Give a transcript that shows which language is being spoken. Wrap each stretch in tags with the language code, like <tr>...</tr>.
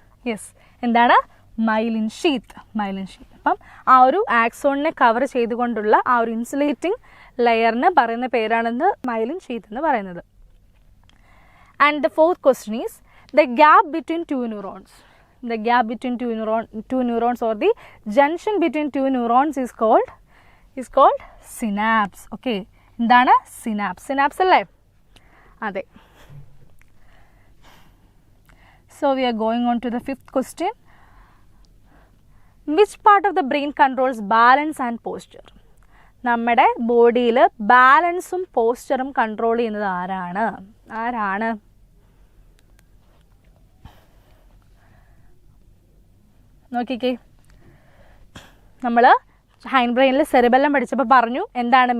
<ml>Yes, എന്താണ്? Myelin sheath. അപ്പം ആ ഒരു ആക്സോണിനെ കവർ ചെയ്തുകൊണ്ടുള്ള ആ ഒരു ഇൻസുലേറ്റിംഗ് ലെയറിന് പറയുന്ന പേരാണെന്ന് മൈലിൻ ഷീത്ത് എന്ന് പറയുന്നത്.</ml> <en>And the fourth question is the gap between two neurons. The gap between two neurons or the junction between two neurons is called synapse.</en> <ml>Okay, എന്താണ്? synapse അല്ലേ? അതെ.</ml> <en>So we are going on to the fifth question. Which part of the brain controls balance and posture?</en> <ml>നമ്മുടെ ബോഡിയിൽ ബാലൻസും പോസ്ചറും control ചെയ്യുന്നത് ആരാണ്? നോക്കിക്കേ, നമ്മൾ ഹൈൻഡ് ബ്രെയിനിൽ സെറിബെല്ലം പഠിച്ചപ്പോൾ പറഞ്ഞു എന്താണ്?</ml>